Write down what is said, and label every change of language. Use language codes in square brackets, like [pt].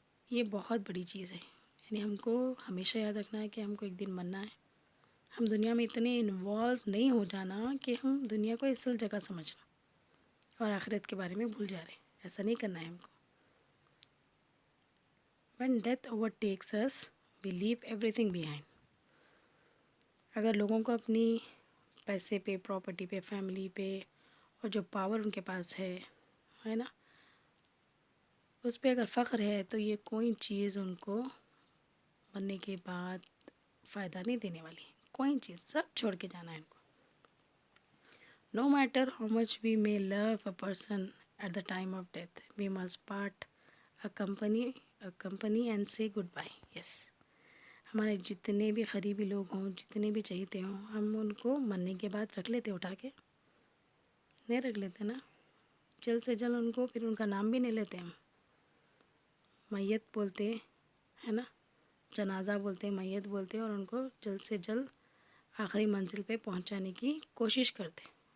[ur] یہ بہت بڑی چیز ہے. یعنی ہم کو ہمیشہ یاد رکھنا ہے کہ ہم کو ایک دن مرنا ہے. ہم دنیا میں اتنے انوالو نہیں ہو جانا کہ ہم دنیا کو اصل جگہ سمجھنا اور آخرت کے بارے میں بھول جا رہے ہیں. ایسا نہیں کرنا ہے ہم کو. [en] when death overtakes us we leave everything behind. [ur] اگر لوگوں کو اپنی پیسے پہ، پراپرٹی پہ، فیملی پہ اور جو پاور ان کے پاس ہے نا، اس پہ اگر فخر ہے تو یہ کوئی چیز ان کو مرنے کے بعد فائدہ نہیں دینے والی. کوئی چیز، سب چھوڑ کے جانا ہے ان کو. [en] No matter how much we may love a person at the time of death, we must part a company and say goodbye. Yes. [ur] ہمارے جتنے بھی قریبی لوگ ہوں، جتنے بھی چہیتے ہوں، ہم ان کو مرنے کے بعد رکھ لیتے اٹھا کے؟ نہیں رکھ لیتے نا. جلد سے جلد ان کو، پھر ان کا نام بھی نہیں لیتے ہم. میت بولتے ہے نا، جنازہ بولتے، میت بولتے، اور ان کو جلد سے جلد آخری منزل پہ پہنچانے کی کوشش کرتے.